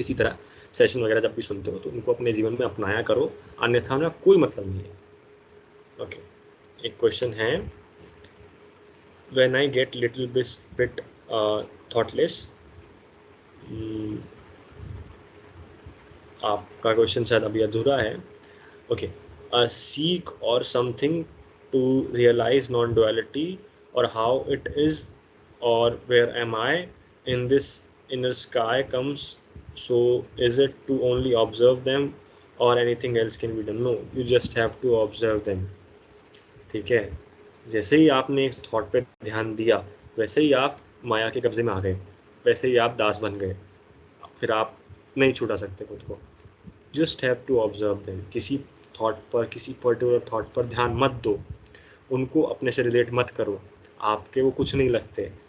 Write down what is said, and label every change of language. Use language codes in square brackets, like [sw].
[hi] इसी तरह सेशन वगैरह जब भी सुनते हो तो उनको अपने जीवन में अपनाया करो, अन्यथा उनका कोई मतलब नहीं है। ओके, एक क्वेश्चन है, [en] when I get little bit thoughtless, [hi] आपका क्वेश्चन शायद अभी अधूरा है। [en] Okay, seek or something to realize non-duality or how it is, or where am I in this inner sky comes, so is it to only observe them or anything else can be done? No, you just have to observe them, [hi] ठीक है। जैसे ही आपने एक thought पे ध्यान दिया वैसे ही आप माया के कब्जे में आ गए, वैसे ही आप दास बन गए, फिर आप नहीं छुड़ा सकते खुद को। [en] Just have to observe them. [hi] किसी थॉट पर, किसी पर्टिकुलर थॉट पर ध्यान मत दो, उनको अपने से रिलेट मत करो, आपके वो कुछ नहीं लगते,